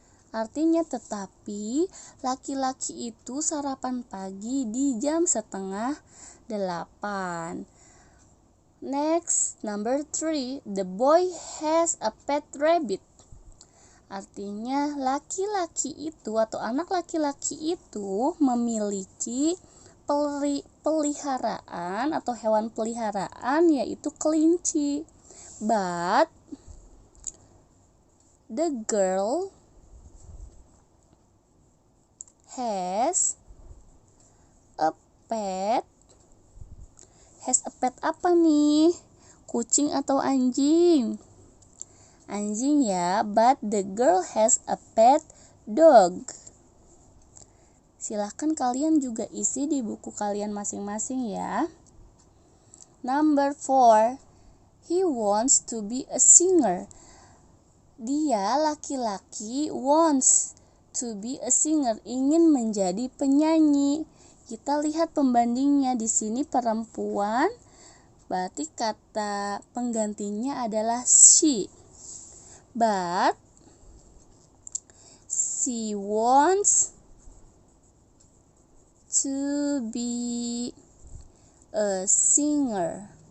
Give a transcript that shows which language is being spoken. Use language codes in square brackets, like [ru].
[id] Artinya tetapi laki-laki itu sarapan pagi di jam 7:30. [en] Next, number 3, the boy has a pet rabbit. [id] Artinya laki-laki itu atau anak laki-laki itu memiliki peliharaan atau hewan peliharaan yaitu kelinci. [en] But the girl has a pet. Has a pet [id] apa nih? Kucing atau anjing? Anjing ya, [en] but the girl has a pet dog. [id] Silahkan kalian juga isi di buku kalian masing-masing ya. [en] Number 4, he wants to be a singer. [id] Dia laki-laki [en] wants to be a singer, [id] ingin menjadi penyanyi. Kita lihat pembandingnya di sini perempuan, berarti kata penggantinya adalah she. [en] But she wants to be a singer.